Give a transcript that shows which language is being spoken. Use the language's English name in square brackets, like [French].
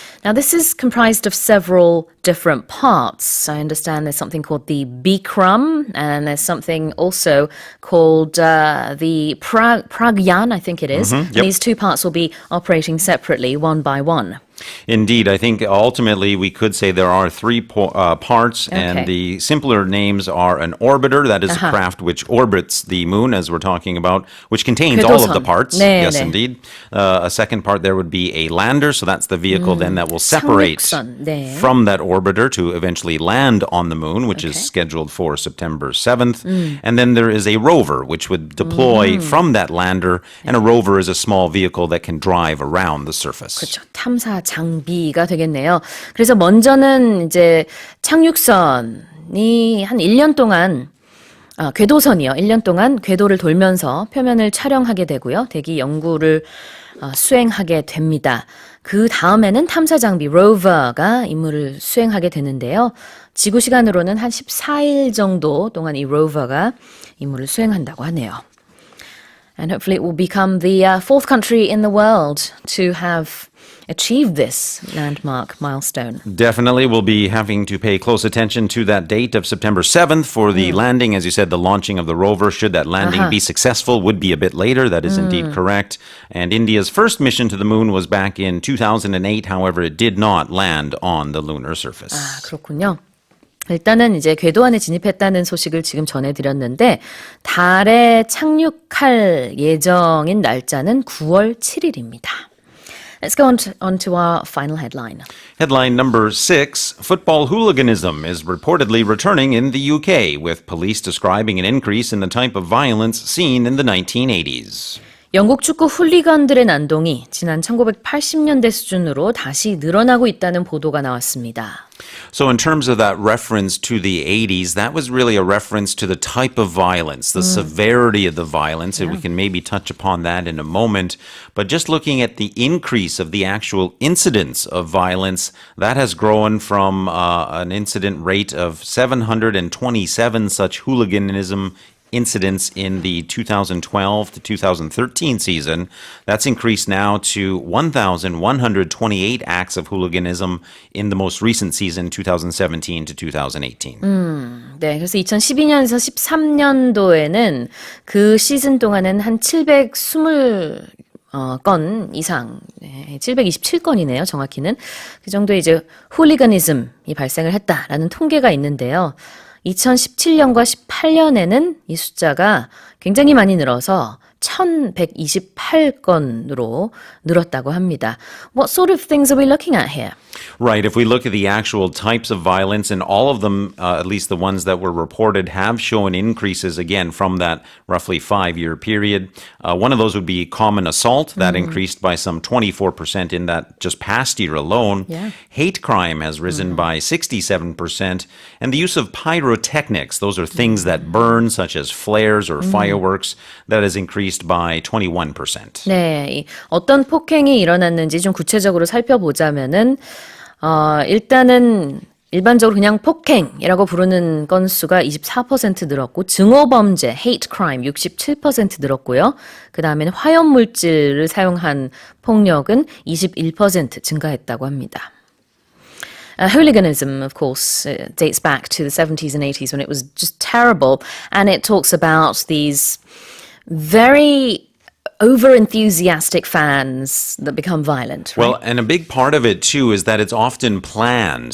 [English] Now this is comprised of several different parts. I understand there's something called the Bikram and there's something also called the Pragyan, I think it is. Yep. These two parts will be operating separately, one by one. Indeed, I think ultimately we could say there are three parts, and the simpler names are an orbiter, that is a craft which orbits the moon, as we're talking about, which contains all of the parts. [Korean] 네, [English] yes, [Korean] 네. [English] indeed. A second part there would be a lander, so that's the vehicle then that will separate [Korean] 착륙선, 네. [English] from that orbiter to eventually land on the moon, which is scheduled for September 7th. And then there is a rover, which would deploy from that lander, and a rover is a small vehicle that can drive around the surface. [Korean] 그렇죠. 탐사 장비가 되겠네요. 그래서 먼저는 이제 착륙선이 한 1년 동안 궤도선이요. 1년 동안 궤도를 돌면서 표면을 촬영하게 되고요. 대기 연구를 수행하게 됩니다. 그 다음에는 탐사 장비 로버가 임무를 수행하게 되는데요. 지구 시간으로는 한 14일 정도 동안 이 로버가 임무를 수행한다고 하네요. [English] And hopefully it will become the fourth country in the world to have achieved this landmark milestone. Definitely, we'll be having to pay close attention to that date of September 7th for the landing. As you said, the launching of the rover, should that landing be successful, would be a bit later. That is indeed correct. And India's first mission to the moon was back in 2008. However, it did not land on the lunar surface. [Korean] 그렇군요. 일단은 이제 궤도 안에 진입했다는 소식을 지금 전해드렸는데 달에 착륙할 예정인 날짜는 9월 7일입니다. [English] Let's go on to our final headline. Headline number 6, football hooliganism is reportedly returning in the UK, with police describing an increase in the type of violence seen in the 1980s. [Korean] 영국 축구 훌리건들의 난동이 지난 1980년대 수준으로 다시 늘어나고 있다는 보도가 나왔습니다. [English] So in terms of that reference to the 80s, that was really a reference to the type of violence, the severity of the violence, and we can maybe touch upon that in a moment. But just looking at the increase of the actual incidence of violence, that has grown from an incident rate of 727 such hooliganism incidents in the 2012 to 2013 season. That's increased now to 1,128 acts of hooliganism in the most recent season, 2017 to 2018. [Korean] 네, 그래서 2012년에서 13년도에는 그 시즌 동안은 한 720건 이상, 727건이네요, 정확히는. 그 정도의 이제 훌리거니즘이 발생을 했다라는 통계가 있는데요. 2017년과 18년에는 이 숫자가 굉장히 많이 늘어서 1,128건으로 늘었다고 합니다. [English] What sort of things are we looking at here? Right. If we look at the actual types of violence, and all of them, at least the ones that were reported, have shown increases again from that roughly 5-year period. One of those would be common assault. That increased by some 24% in that just past year alone. Yeah. Hate crime has risen by 67%. And the use of pyrotechnics, those are things that burn, such as flares or fireworks, that has increased by 21%. [Korean] 네, 어떤 폭행이 일어났는지 좀 구체적으로 살펴보자면은 일단은 일반적으로 그냥 폭행이라고 부르는 건수가 24% 늘었고 증오범죄, [English] hate crime [Korean] 67% 늘었고요. 그 다음에는 화염물질을 사용한 폭력은 21% 증가했다고 합니다. [English] Hooliganism, of course, dates back to the 70s and 80s when it was just terrible, and it talks about these very over-enthusiastic fans that become violent. Right? Well, and a big part of it, too, is that it's often planned.